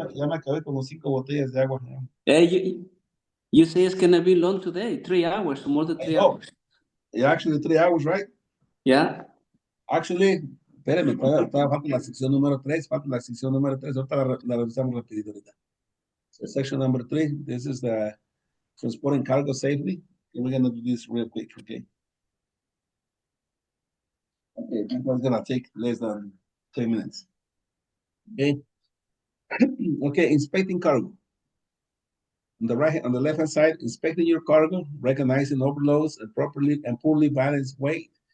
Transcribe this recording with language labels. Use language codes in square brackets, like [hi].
[es] Ya me acabé como 5 botellas de agua. [en] Hey, you say it's gonna be long today, 3 hours, more than 3 hours. Yeah, actually 3 hours, right? Yeah. [es] Actually, espérame, todavía falta la sección número 3, ahorita la revisamos rapidito ahorita. [en] So section number 3, this is the transporting cargo safely, and we're gonna do this real quick, okay? Okay, this one's gonna take less than 10 minutes. Okay. Okay, inspecting cargo. On the left hand side, inspecting your cargo, recognizing overloads and poorly balanced weight.